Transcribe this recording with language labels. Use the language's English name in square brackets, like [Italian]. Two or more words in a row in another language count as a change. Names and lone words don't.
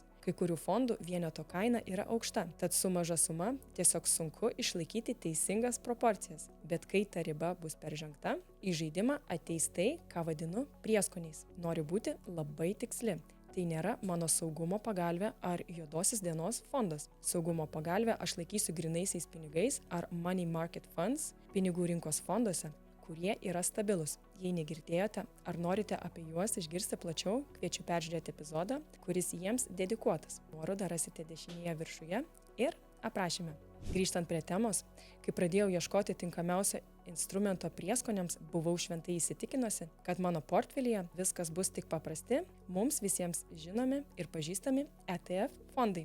[Lithuanian] Kai kurių fondų vieneto kaina yra aukšta, tad su maža suma tiesiog sunku išlaikyti teisingas proporcijas. Bet kai ta riba bus peržengta, į žaidimą ateis tai, ką vadinu prieskoniais. Noriu būti labai tiksli. Tai nėra mano saugumo pagalvė ar juodosios dienos fondas. Saugumo pagalvę aš laikysiu grynaisiais pinigais ar [English] money market funds, [Lithuanian] pinigų rinkos fonduose, kurie yra stabilus. Jei negirdėjote ar norite apie juos išgirsti plačiau, kviečiu peržiūrėti epizodą, kuris jiems dedikuotas. Nuorodą rasite dešinėje viršuje ir aprašyme. Grįžtant prie temos, kai pradėjau ieškoti tinkamiausio instrumento prieskoniams, buvau šventai įsitikinusi, kad mano portfelyje viskas bus tik paprasti, mums visiems žinomi ir pažįstami ETF fondai.